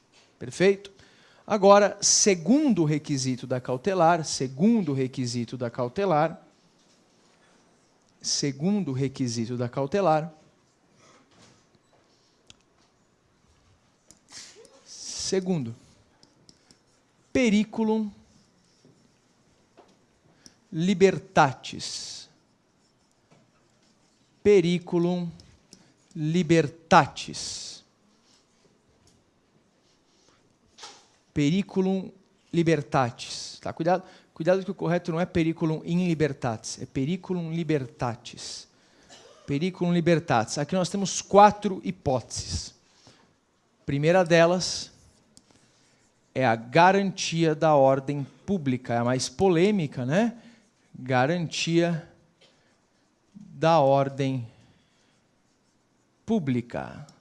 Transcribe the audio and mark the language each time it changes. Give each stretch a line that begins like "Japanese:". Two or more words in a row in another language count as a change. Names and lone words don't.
Portuguese: Perfeito? Agora, segundo requisito da cautelar, segundo requisito da cautelar, segundo,
Latin: periculum libertatis. Periculum libertatis. Periculum libertatis.
Portuguese: Tá? Cuidado que o correto não é
Latin: periculum in libertatis,
Portuguese: é
Latin: periculum libertatis. Periculum libertatis.
Portuguese: Aqui nós temos 4 hipóteses. A primeira delas é a garantia da ordem pública, é a mais polêmica, né? Garantia da ordem pública.